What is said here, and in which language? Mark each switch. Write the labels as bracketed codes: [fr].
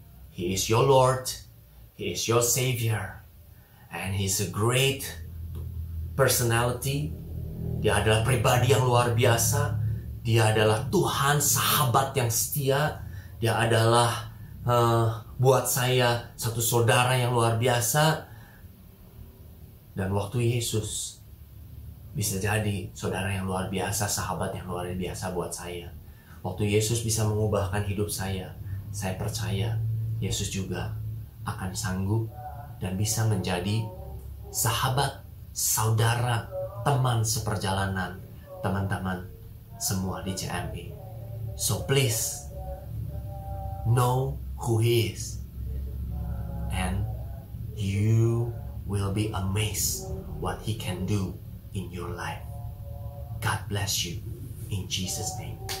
[en] He is your Lord, He is your Savior, and He's a great personality. [id] Dia adalah pribadi yang luar biasa. Dia adalah Tuhan, sahabat yang setia. Dia adalah buat saya satu saudara yang luar biasa. Dan waktu Yesus, bisa jadi saudara yang luar biasa, sahabat yang luar biasa buat saya. Waktu Yesus bisa mengubahkan hidup saya percaya Yesus juga akan sanggup dan bisa menjadi sahabat, saudara, teman seperjalanan teman-teman semua di CMI. [en] So please know who He is, and you will be amazed what He can do in your life. God bless you in Jesus' name.